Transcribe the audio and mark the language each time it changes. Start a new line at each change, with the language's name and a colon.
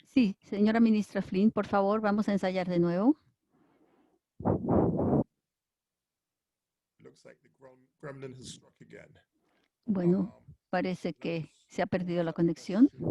Spanish: Sí, señora ministra Flynn, por favor, vamos a ensayar de nuevo.
English: Looks like the gremlin has struck again.
Spanish: Bueno, parece que se ha perdido la conexión.